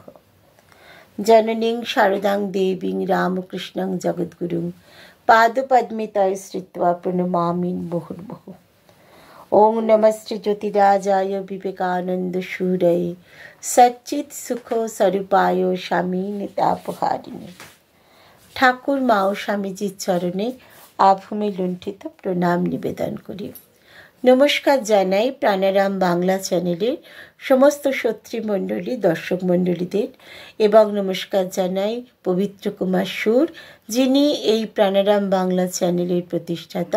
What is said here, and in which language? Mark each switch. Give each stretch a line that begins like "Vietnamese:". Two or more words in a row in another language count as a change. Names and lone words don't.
Sanskrit: जननीं शारदां देवीं रामकृष्णं जगद्गुरुं पादपद्मे तये श्रित्वा प्रणमामि मुहुर्मुहुः। ओं नमस्ते ज्योतिराजाय विवेकानन्दसूरये सच्चित्सुखस्वरूपाय स्वामिनितापहारिणे।
Bangla: ঠাকুর মা ও স্বামীজির চরণে আভূমি লুণ্ঠিত প্রণাম নিবেদন করি। নমস্কার জানাই প্রাণারাম বাংলা চ্যানেলের সমস্ত সত্রীমণ্ডলী দর্শক মণ্ডলীদের, এবং নমস্কার জানাই পবিত্র কুমার সুর, যিনি এই প্রাণারাম বাংলা চ্যানেলের প্রতিষ্ঠাতা।